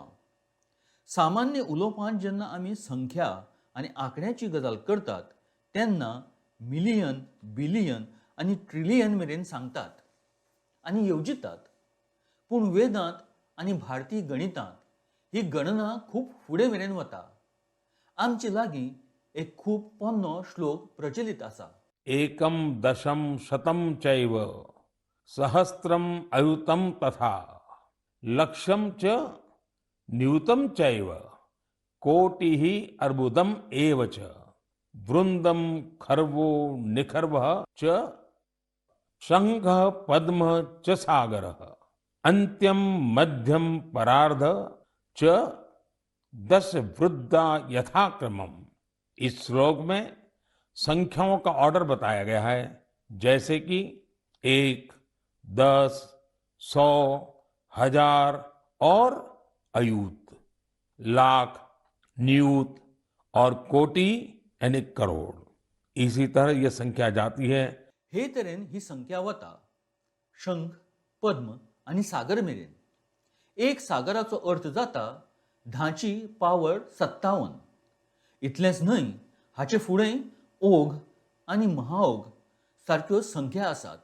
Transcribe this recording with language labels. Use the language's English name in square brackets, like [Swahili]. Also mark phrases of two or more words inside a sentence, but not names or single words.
[Konkani] सामान्य उलोवपांत जेन्ना आमी संख्या आनी आंकड्याची गजाल करतात तेन्ना मिलियन, बिलियन आनी ट्रिलियन मेरेन सांगतात आनी येवजितात. पूण वेदांत आनी भारतीय गणितांत ही गणना खूप फुडें मेरेन वता. आमचे लागीं एक खूब पोन्नो श्लोक प्रचलित आसा. [Sanskrit] एकम दशम शतम चैव सहस्त्रम अयुतम तथा लक्ष्यम च न्यूतम चैव कोटि ही अर्बुदम एव च वृंदम खर्वो निखर्व च शंख पद्म च सागर अंत्यम मध्यम परार्ध च दश वृद्धा यथाक्रमम. [Hindi] इस श्लोक में संख्याओं का ऑर्डर बताया गया है, जैसे कि 1, 10, 100, 1000 और अयूत, लाख, नियूत और कोटि यानी करोड़. इसी तरह यह संख्या जाती है. [Konkani] हे तरेन ही संख्या वता शंख, पद्म आणि सागर मेरेन. एक सागराचो अर्थ जाता 10ची पावर 57. इतलेंच न्हय, हाचे फुडें ओघ आणि महाओघ सारक्यो संख्या आसात.